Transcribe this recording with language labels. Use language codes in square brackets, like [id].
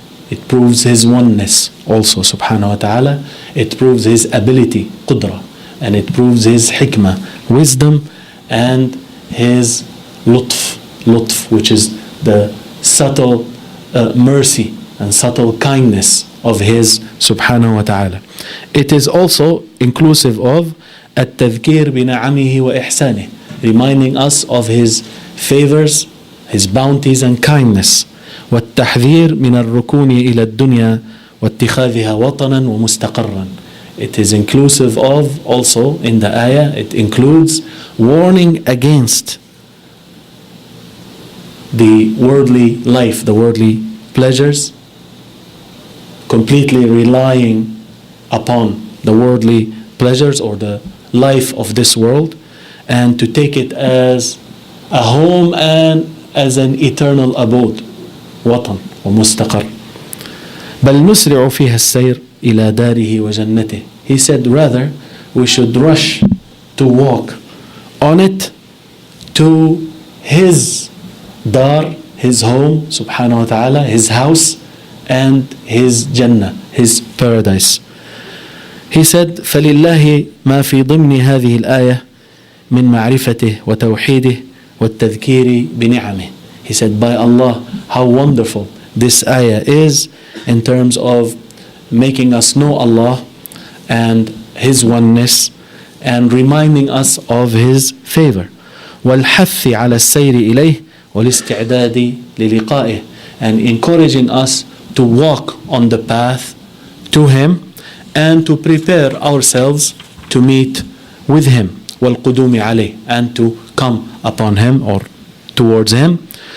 [en] It proves His oneness also, Subhanahu wa Ta'ala. It proves His ability, qudra, and it proves His hikmah, wisdom, and His lutf, which is the subtle mercy and subtle kindness of His Subhanahu wa Ta'ala. It is also inclusive of [ar] التذكير بنعمه وإحسانه, [en] reminding us of His favors, His bounties and kindness. [ar] والتحذير من الركون إلى الدنيا واتخاذها وطنا ومستقرا. [en] It is inclusive of also in the ayah, it includes warning against the worldly life, the worldly pleasures, completely relying upon the worldly pleasures or the life of this world, and to take it as a home and as an eternal abode, [ar] وطن ومستقر. بل نسرع فيها السير إلى داره وجنته. [en] He said rather we should rush to walk on it to His dar, His home, Subhanahu wa Ta'ala, His house, and His Jannah, His paradise. He said [ar] فلله ما في ضمن هذه الآية من معرفته وتوحيده والتذكير بنعمه. [en] He said, by Allah, how wonderful this ayah is in terms of making us know Allah and His oneness and reminding us of His favor. [ar] والحث على السير إليه والاستعداد للقائه, [en] and encouraging us to walk on the path to Him and to prepare ourselves to meet with Him, [ar] والقدوم عليه, [en] and to come upon Him or towards Him.